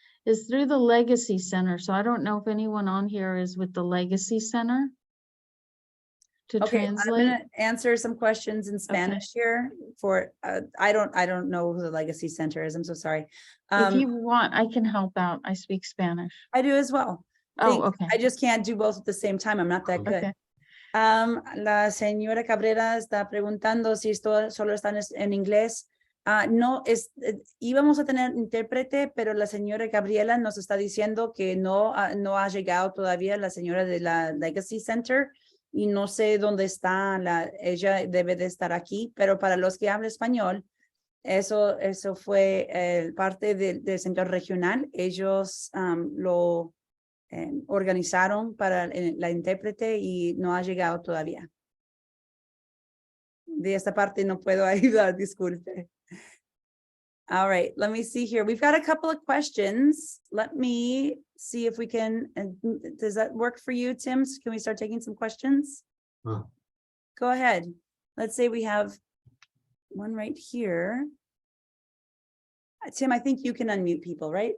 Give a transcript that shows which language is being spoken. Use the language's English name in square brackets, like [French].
[English] It's through the Legacy Center. So I don't know if anyone on here is with the Legacy Center to Okay, I'm translate. gonna answer some questions in Spanish here for, I don't know who the Legacy Center is. I'm so sorry. If you want, I can help out. I speak Spanish. I do as well. Oh, okay. I just can't do both at the same time. I'm not that good. Okay. [Spanish] La señora Cabrera está preguntando si esto solo está en inglés. No, íbamos a tener intérprete, pero la señora Gabriela nos está diciendo que no ha llegado todavía la señora de la Legacy Center y no sé dónde está, ella debe de estar aquí, pero para los que hablan español, eso fue parte del centro regional. Ellos lo organizaron para la intérprete y no ha llegado todavía. De esta parte no puedo ayudar, disculpe. [English] All right, let me see here. We've got a couple of questions. Let me see if we can, does that work for you, Tim? Can we start taking some questions? Go ahead. Let's say we have one right here. Tim, I think you can unmute people, right?